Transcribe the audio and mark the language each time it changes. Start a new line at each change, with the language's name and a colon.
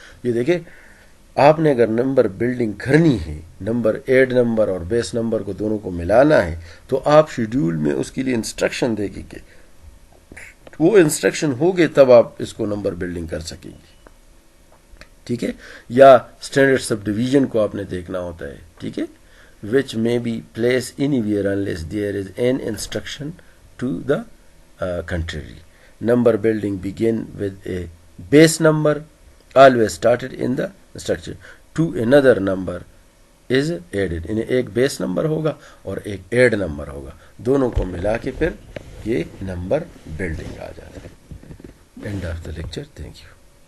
Urdu: یہ دیکھیں, آپ نے اگر نمبر بلڈنگ کرنی ہے, نمبر ایڈ نمبر اور بیس نمبر کو دونوں کو ملانا ہے, تو آپ شیڈول میں اس کے لیے انسٹرکشن دے گی, کہ وہ انسٹرکشن ہوگے تب آپ اس کو نمبر بلڈنگ کر سکیں گے. ٹھیک ہے, یا اسٹینڈرڈ سب ڈویژن کو آپ نے دیکھنا ہوتا ہے, ٹھیک ہے,
English: which may be placed anywhere unless there is an instruction to the contrary. Number building begin with a base number always started in the structure to another number is added.
Urdu: انہیں ایک بیس نمبر ہوگا اور ایک add number ہوگا, دونوں کو ملا کے پھر یہ نمبر بلڈنگ آ جاتا ہے.
English: End of the lecture. Thank you.